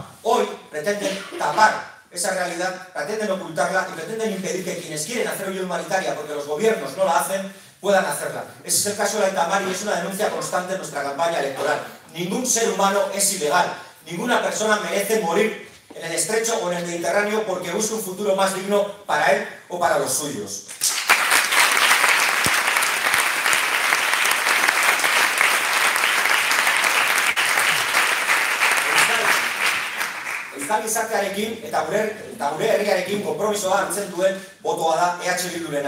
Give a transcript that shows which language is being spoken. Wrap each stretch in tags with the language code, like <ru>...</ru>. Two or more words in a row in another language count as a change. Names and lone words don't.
<es>Hoy pretenden tapar esa realidad, pretenden ocultarla y pretenden impedir que quienes quieren hacer ayuda humanitaria porque los gobiernos no la hacen, puedan hacerla. Ese es el caso de la Aita Mari y es una denuncia constante en nuestra campaña electoral. Ningún ser humano es ilegal, ninguna persona merece morir en el estrecho o en el Mediterráneo porque busca un futuro más digno para él o para los suyos.</es> <eu>Euskal gizartearekin eta gure herriarekin konpromisoa hartzen duen botoa da EH Bildurena.</eu>